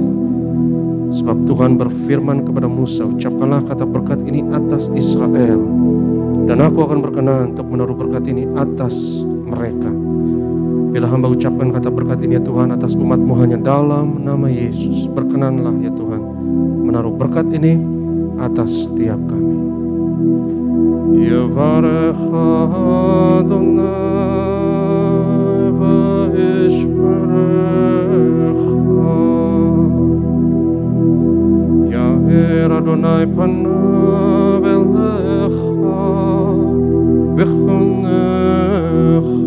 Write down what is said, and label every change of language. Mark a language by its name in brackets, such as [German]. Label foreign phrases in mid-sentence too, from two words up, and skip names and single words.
[Indonesian] Sebab Tuhan berfirman kepada Musa, ucapkanlah kata berkat ini atas Israel, dan aku akan berkenan untuk menaruh berkat ini atas mereka. Bila hamba ucapkan kata berkat ini ya Tuhan atas umat-Mu hanya dalam nama Yesus, berkenanlah ya Tuhan menaruh berkat ini atas setiap kami. [Hebrew] יברך אדוני וישמרך. יאר אדוני פניו אליך ויחונך.